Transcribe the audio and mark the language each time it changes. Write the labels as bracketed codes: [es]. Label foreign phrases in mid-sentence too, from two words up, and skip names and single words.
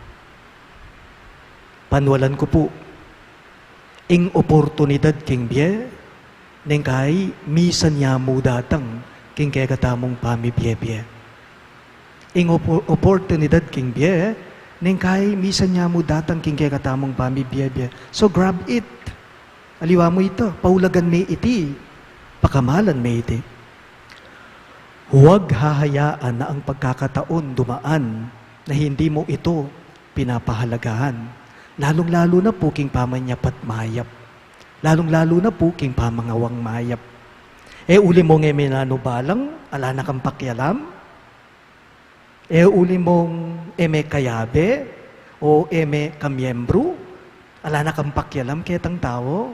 [pam] Panwalan ko po, ing oportunidad king biye, neng kay misan niya mo datang, king kaya katamong pamibye-bye. Ing oportunidad king biye, neng kay misan niya mo datang, king kaya katamong pamibye-bye. [en] So grab it. [pam] Aliwa mo ito, paulagan may iti, pakamalan may iti. [tl] Huwag hahayaan na ang pagkakataon dumaan na hindi mo ito pinapahalagahan. [pam] Lalong-lalo na po king pamanyapat mayap. Lalong-lalo na po king pamangawang mayap. Uli mong eminano balang, ala na kang pakyalam. Uli mong eme kayabe, o eme kamyembro, ala na kang pakyalam ketang tao.